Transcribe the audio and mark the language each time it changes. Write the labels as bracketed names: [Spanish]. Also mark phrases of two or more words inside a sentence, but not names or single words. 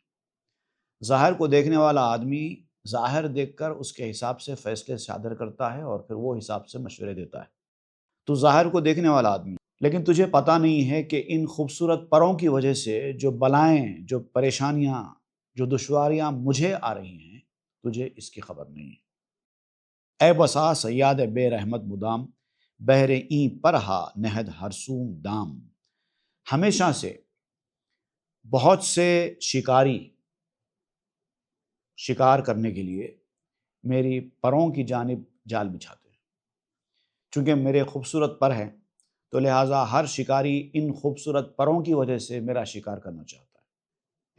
[Urdu] ظاہر کو دیکھنے والا آدمی ظاہر دیکھ کر اس کے حساب سے فیصلے صادر کرتا ہے اور پھر وہ حساب سے مشورے دیتا ہے۔ تو ظاہر کو دیکھنے والا آدمی، لیکن تجھے پتہ نہیں ہے کہ ان خوبصورت پروں کی وجہ سے جو بلائیں، جو پریشانیاں، جو دشواریاں مجھے آ رہی ہیں، تجھے اس کی خبر نہیں ہے۔ [Persian] اے بسا سیاد بے رحمت مدام، بہر این پرہا نہد ہرسوم دام۔ [Urdu] ہمیشہ سے بہت سے شکاری شکار کرنے کے لیے میری پروں کی جانب جال بچھاتے ہیں۔ چونکہ میرے خوبصورت پر ہیں تو لہٰذا ہر شکاری ان خوبصورت پروں کی وجہ سے میرا شکار کرنا چاہتا ہے۔